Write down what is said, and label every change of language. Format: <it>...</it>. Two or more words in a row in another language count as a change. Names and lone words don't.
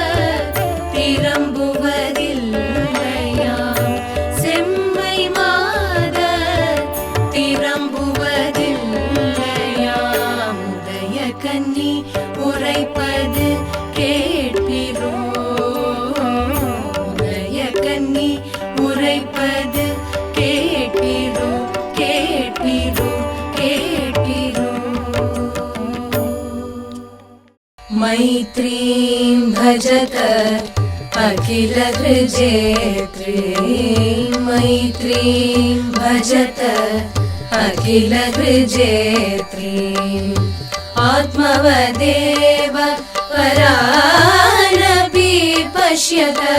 <ta>திரும்புவதில்லையாம் செம்மை மாத திரும்புவதில்லையாம் உதய கன்னி உரைப்பது கேட்பிரோ உதய கன்னி உரைப்பது கேட்பிரோ கேட்பிரோ கேட்பிரோ</ta> <sa>मैत्रीं भजत अखिल हृजेत्रीं मैत्रीं भजत अखिल हृजेत्रीं आत्मवदेव परानपि पश्यत</sa>